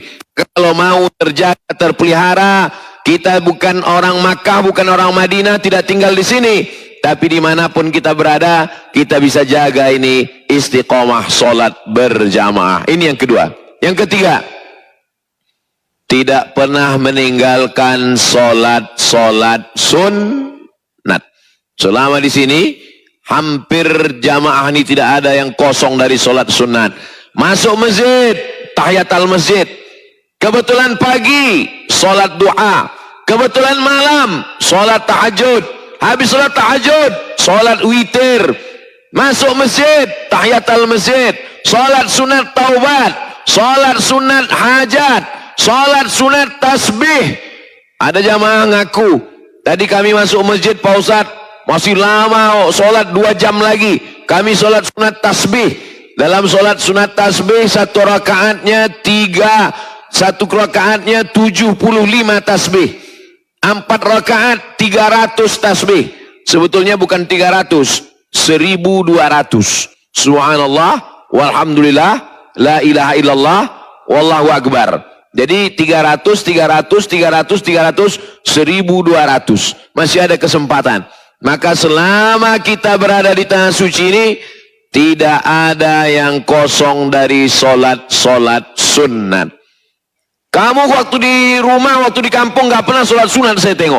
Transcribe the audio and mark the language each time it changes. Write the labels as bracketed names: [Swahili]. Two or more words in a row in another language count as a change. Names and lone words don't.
[Indonesian] Kalau mau terjaga, terpelihara, kita bukan orang Makkah, bukan orang Madinah, tidak tinggal di sini, tapi dimanapun kita berada, kita bisa jaga ini istiqomah solat berjamaah. Ini yang kedua. Yang ketiga, tidak pernah meninggalkan solat sunnat. Selama di sini, hampir jamaah ini tidak ada yang kosong dari solat sunnat. Masuk masjid, tahiyatul masjid. Kebetulan pagi, solat duha. Kebetulan malam, solat tahajud. Habis solat tahajud, solat witir. Masuk masjid, tahiyatul masjid. Solat sunat taubat. Solat sunat hajat. Solat sunat tasbih. Ada jamaah ngaku, tadi kami masuk masjid Pak Ustadz, masih lama, solat 2 jam lagi. Kami solat sunat tasbih. Dalam solat sunat tasbih, satu rakaatnya 75 tasbih. 4 rakaat 300 tasbih. Sebetulnya bukan 300, 1200. [Arabic] سبحان الله، والحمد لله، لا إله إلا الله، والله أكبر. [Indonesian] Jadi 300, 1200. Masih ada kesempatan. Maka selama kita berada di tanah suci ini, tidak ada yang kosong dari solat sunnat. Kamu waktu di rumah, waktu di kampung gak pernah sholat sunat, saya tengok.